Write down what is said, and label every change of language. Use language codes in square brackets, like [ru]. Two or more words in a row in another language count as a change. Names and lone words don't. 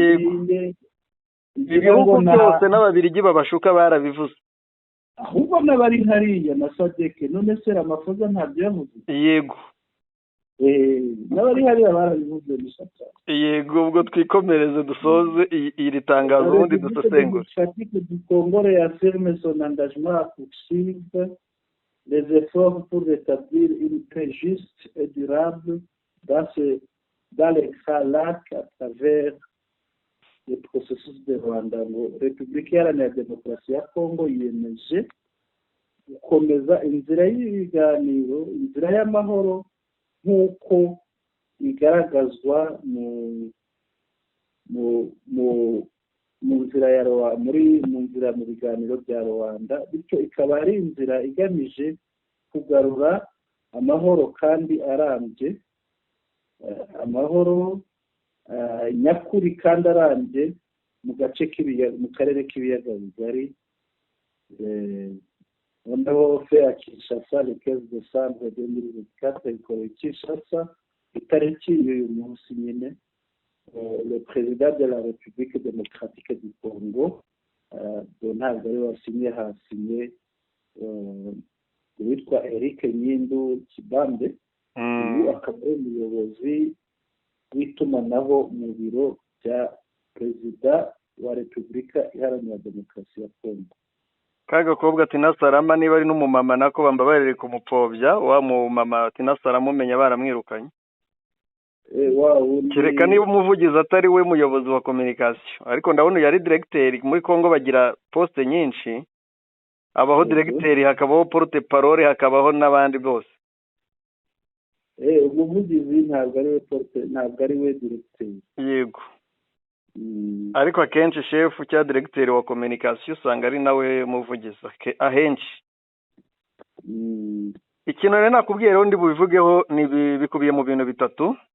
[rw] ibihugu byose n'Ababiligi babashuka barabivuze. Ahubwo n'abari hariya na Sadeke, none se Ramaphosa ntabyo yavuze? Yego. N'abari hariya barabivuze bishatse. Yego, ubwo twikomereze dusoze iri tangazo ubundi dusesengure. [fr] Du Congo réaffirme son engagement à poursuivre les efforts pour rétablir une paix juste et durable dans les Grands Lacs à travers le processus de Rwanda. [rw] Repubulika iharanira demokarasi ya Congo yiyemeje gukomeza inzira y'ibiganiro, inzira y'amahoro nk'uko igaragazwa mu biganiro bya Rwanda, bityo ikaba ari inzira igamije kugarura amahoro kandi arambye, amahoro nyakuri kandi arambye mu gace k'ibiyaga, mu karere k'ibiyaga bigari. Noneho fe ya Kinshasa [fr] le 15 décembre 2024 [rw] ikoreye Kinshasa itariki y'uyu munsi nyine. [fr] Le président de la République démocratique du Congo [rw] ntabwo ari wasinye, hasinye witwa [fr] Eric Nyindu Kibambe. [rw] Uyu akaba ari umuyobozi w'itumanaho mu biro bya perezida wa Repubulika Iharanira Demokarasi ya Congo. Kagakobwa Tina Salama niba ari n'umumama nako bambabarire kumupfobya, wa mumama Tina Salama umenya baramwirukanye. Kereka niba umuvugizi atari we muyobozi wa communication, ariko ndabona yari directeur. Muri Congo bagira poste nyinshi, abaho directeur, hakabaho [fr] porte parole, [rw] hakabaho n'abandi bose. Umuvugizi ntabwo ari we porte, ntabwo ari we directeur. Yego. Ariko akenshi chef cya directeur wa communication usanga ari nawe muvugizi ahenshi. Ikintu rero nakubwiye rero ndi bubivugeho ni bikubiye mu bintu bitatu.